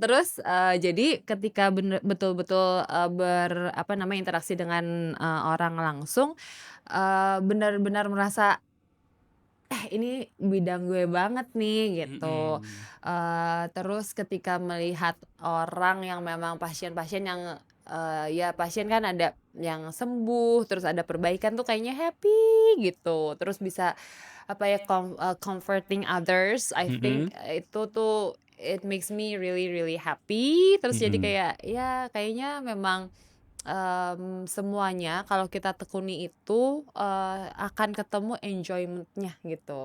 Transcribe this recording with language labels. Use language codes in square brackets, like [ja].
[id] terus jadi ketika betul-betul interaksi dengan orang langsung, benar-benar merasa ini bidang gue banget nih gitu. Terus ketika melihat orang yang memang pasien-pasien yang ya pasien kan ada yang sembuh, terus ada perbaikan tuh kayaknya happy gitu. Terus bisa [en] comforting others, I think [id] itu tuh [en] it makes me really really happy. [id] Terus jadi kayak ya kayaknya memang semuanya kalau kita tekuni itu akan ketemu enjoyment-nya gitu.